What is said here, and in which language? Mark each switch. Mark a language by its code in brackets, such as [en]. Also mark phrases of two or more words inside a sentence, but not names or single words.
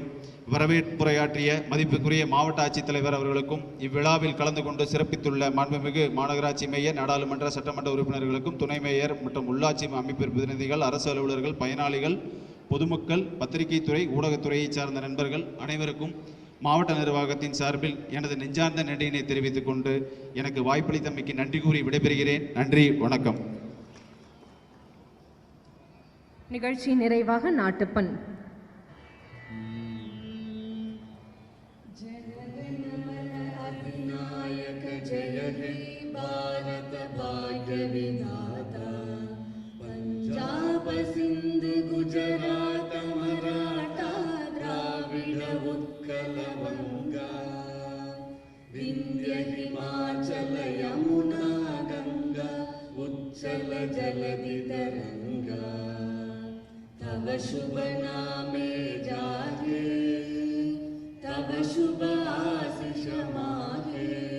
[ta] வரவேற்புரையாற்றிய மதிப்புக்குரிய மாவட்ட ஆட்சித்தலைவர் அவர்களுக்கும், இவ்விழாவில் கலந்து கொண்டு சிறப்பித்துள்ள மாண்புமிகு மாநகராட்சி மேயர், நாடாளுமன்ற சட்டமன்ற உறுப்பினர்களுக்கும், துணை மேயர் மற்றும் உள்ளாட்சி அமைப்பு பிரதிநிதிகள், அரசு அலுவலர்கள், பயனாளிகள், பொதுமக்கள், பத்திரிகை துறை, ஊடகத்துறையை சார்ந்த நண்பர்கள் அனைவருக்கும் மாவட்ட நிர்வாகத்தின் சார்பில் எனது நெஞ்சார்ந்த நன்றியினை தெரிவித்துக் கொண்டு எனக்கு வாய்ப்பளித்தமைக்கு நன்றி கூறி விடைபெறுகிறேன். நன்றி, வணக்கம். நிகழ்ச்சி நிறைவாக நாட்டுப்பண். [bn] জয় হে ভারত ভাগ্য বিধাতা, পাঞ্জাব সিন্ধু গুজরাট মারাঠা দ্রাবিড় উৎকল বঙ্গ, বিন্ধ্য হিমাচল যমুনা গঙ্গা উচ্ছল জলধি তরঙ্গ, তব শুভ নামে জাগে, তব শুভ আশিস মাগে,